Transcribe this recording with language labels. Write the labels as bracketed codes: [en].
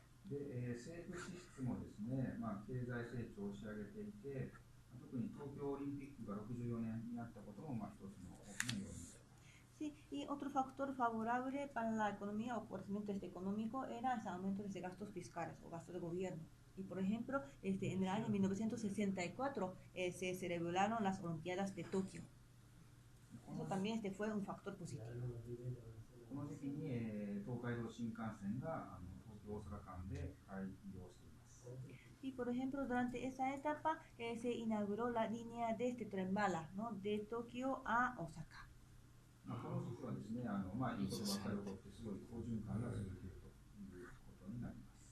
[ja] で、政府支出もですね、経済成長を押し上げていて、特に東京オリンピックが64年にあったことも一つの大きな要因です。 [es] Sí, y otro factor favorable para la economía o crecimiento económico era ese aumento de gastos fiscales o gastos de gobierno. Y por ejemplo, en el año 1964 se celebraron las Olimpiadas de Tokio. Eso también fue un factor positivo. [ja] この時期に、東海道新幹線が東京大阪間で開業しています。 [es] Y por ejemplo, durante esa etapa se inauguró la línea de tren bala, ¿no? De Tokio a Osaka. [ja] この時期はですね、いいことばかり起こってすごい好循環が続いているということになります。